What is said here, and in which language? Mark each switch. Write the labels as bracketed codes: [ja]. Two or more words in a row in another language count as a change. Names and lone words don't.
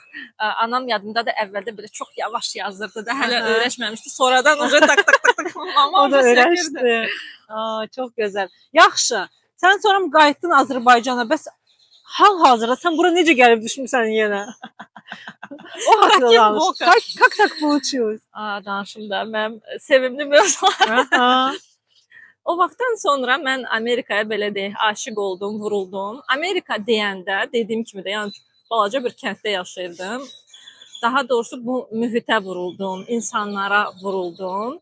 [az] Anam yadımdadır, əvvəldə belə çox yavaş yazırdı da, hələ öyrəşməmişdi. Sonradan uca tak tak tak tak mama O da öyrəşdi. Çox gözəl. Yaxşı. Sən sonra qayıtdın Azərbaycana. Bəs hal-hazırda sən bura necə gəlib düşmüsən yenə? O haqqında danış. [ru] Как так получилось? [az] Danışım da, mənim sevimli mövzular. O vaxtdan sonra mən Amerikaya belə deyək, aşiq oldum, vuruldum. Amerika deyəndə, dediyim kimi də, yəni balaca bir kənddə yaşayırdım. Daha doğrusu bu mühitə vuruldum, insanlara vuruldum.